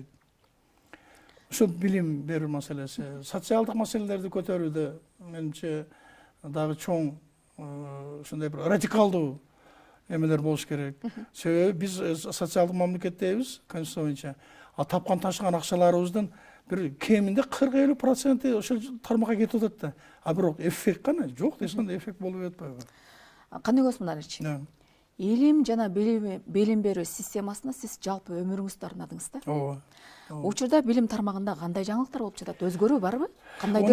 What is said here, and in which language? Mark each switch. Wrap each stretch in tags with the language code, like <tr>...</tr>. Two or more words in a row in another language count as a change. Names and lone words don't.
<ky>Ушул билим берүү маселеси, социалдык маселелерди көтөрүүдө менимче дагы чоң ушундай бир радикалдуу эмелер болуш керек. Себеби биз социалдык мамлекеттейбиз, конституция боюнча. Тапкан ташкан акчаларыбыздын бір кемінде 40-50% ошол тармакка кетип атат да. А бирок эффект кана жок, эч кандай эффект болуп атпайбы. Кандыбек Осмонариевич, илим жана билим берүү системасына сиз жалпы өмүрүңүздү арнадыңыз да. Ооба. Учурда билим тармагында кандай жаңылыктар болуп жатат? Өзгөрүү барбы? Кандайдыр</ky>